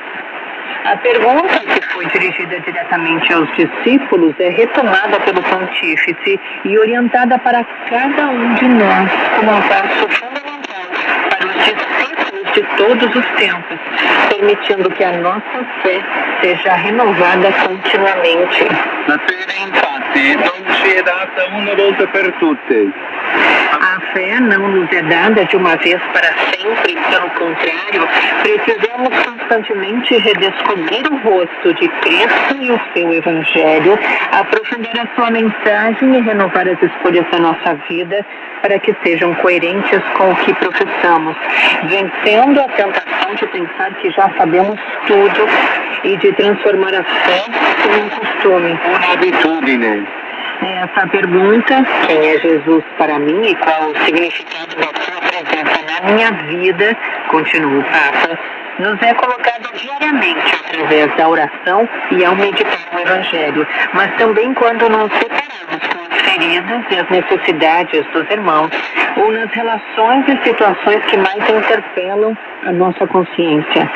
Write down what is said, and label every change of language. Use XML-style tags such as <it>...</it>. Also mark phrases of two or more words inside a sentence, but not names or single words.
<pt>A pergunta, que foi dirigida diretamente aos discípulos, é retomada pelo pontífice e orientada para cada um de nós como um passo fundamental para os discípulos de todos os tempos, permitindo que a nossa fé seja renovada continuamente.</pt> <it>La fede infatti non ci è data una volta per tutte.</it> <pt>A fé não nos é dada de uma vez para sempre, pelo contrário, precisamos constantemente redescobrir o rosto de Cristo e o seu Evangelho, aprofundar a sua mensagem e renovar as escolhas da nossa vida para que sejam coerentes com o que professamos, vencendo a tentação de pensar que já sabemos tudo e de transformar a fé em um costume.</pt> <it>Una abitudine.</it> <pt>Essa pergunta, quem é Jesus para mim e qual o significado da sua presença na minha vida, continua o Papa, nos é colocada diariamente através da oração e ao meditar no Evangelho, mas também quando nos separamos com as feridas e as necessidades dos irmãos, ou nas relações e situações que mais interpelam a nossa consciência.</pt>